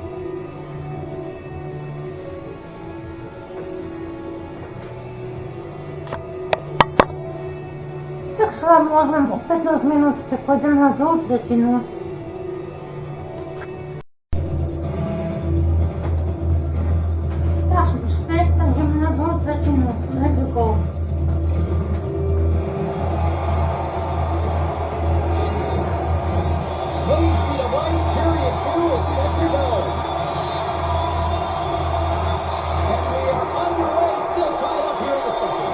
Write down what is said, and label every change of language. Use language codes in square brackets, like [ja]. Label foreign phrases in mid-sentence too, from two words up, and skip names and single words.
[sk] Tak sa vám ozvem o 15 minút, keď pôjdem na druhú tretinu. Ja som späť, tak ideme na druhú tretinu. [en] Let's go. Clean sheet of ice, period 2 is set to go. And we are underway, still tied up here in the second.